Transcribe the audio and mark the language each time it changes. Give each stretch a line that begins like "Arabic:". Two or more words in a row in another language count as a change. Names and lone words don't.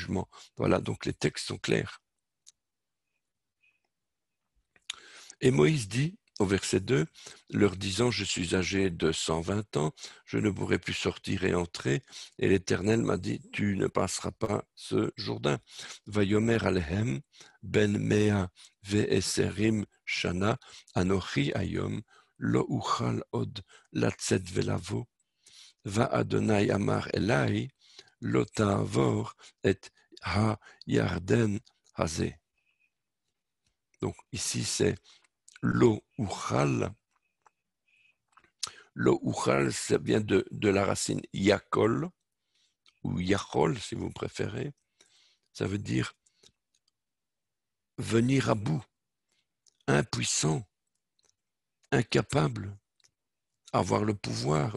French: » Voilà, donc les textes sont clairs. Et Moïse dit, au verset 2, leur disant, « Je suis âgé de 120 ans, je ne pourrai plus sortir et entrer. » Et l'Éternel m'a dit, « Tu ne passeras pas ce Jourdain. »
Hebrew: ויאמר אליהם בן מאה ועשרים שנה אנכי היום לא אוכל עוד לצאת ולבוא וה' אמר אלי לא תעבור את הירדן הזה.
French: Donc ici c'est
Hebrew: לא אוכל. לא אוכל,
French: ça vient de la racine yakol, ou yachol si vous préférez. Ça veut dire venir à bout, impuissant, incapable, avoir le pouvoir.